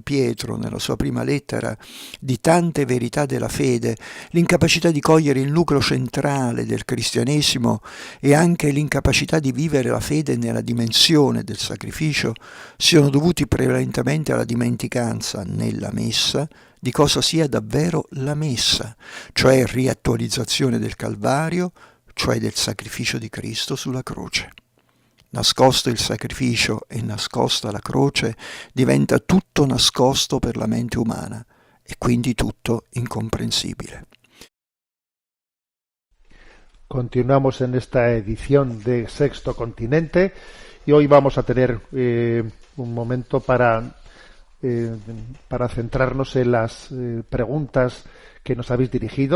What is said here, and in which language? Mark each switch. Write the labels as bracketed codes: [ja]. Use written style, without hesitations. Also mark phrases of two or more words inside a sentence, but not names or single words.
[it] Pietro nella sua prima lettera, di tante verità della fede, l'incapacità di cogliere il nucleo centrale del cristianesimo e anche l'incapacità di vivere la fede nella dimensione del sacrificio, siano dovuti prevalentemente alla dimenticanza nella Messa di cosa sia davvero la Messa, cioè riattualizzazione del Calvario, cioè del sacrificio di Cristo sulla croce. Nascosto il sacrificio e nascosta la croce, diventa tutto nascosto per la mente umana e quindi tutto incomprensibile. [es] Continuamos en esta edición de Sexto Continente y hoy vamos a tener un momento para centrarnos en las preguntas que nos habéis dirigido.